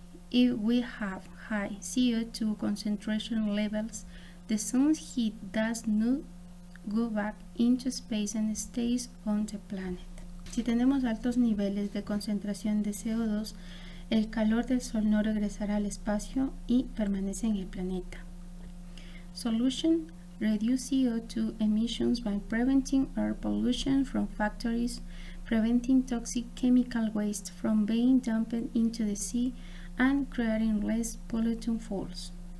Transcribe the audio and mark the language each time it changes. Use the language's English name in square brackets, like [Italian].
[English] If we have high CO2 concentration levels, the sun's heat does not go back into space and stays on the planet. [Spanish] Si tenemos altos niveles de concentración de CO2, el calor del sol no regresará al espacio y permanece en el planeta. [English] Solution: reduce CO2 emissions by preventing air pollution from factories, preventing toxic chemical waste from being dumped into the sea, and creating less polluting falls.